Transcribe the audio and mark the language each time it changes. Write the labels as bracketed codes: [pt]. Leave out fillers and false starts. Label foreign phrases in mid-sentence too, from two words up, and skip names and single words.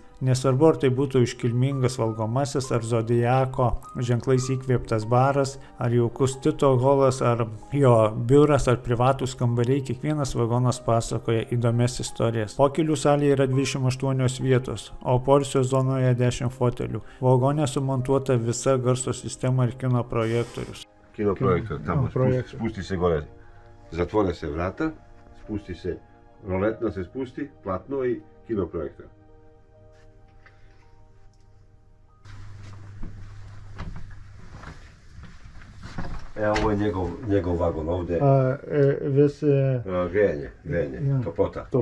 [lt] Nesvarbu, ar tai būtų iškilmingas valgomasis, ar zodiako ženklais įkvėptas baras, ar jaukus Tito holas, ar jo biuras, ar privatūs kambariai, kiekvienas vagonas pasakoja įdomias istorijas. Pokylių salėje yra 28 vietos, o poilsio zonoje 10 fotelių. Vagone sumontuota visa garso sistema ir kino projektorius. [sr] Kino projektor, tamo, spusti se gore, zatvore se vrata, spusti se, roletna se spusti, platno i kino projektor. Ovo je njegov vagon, ovdje grijanje, toplota.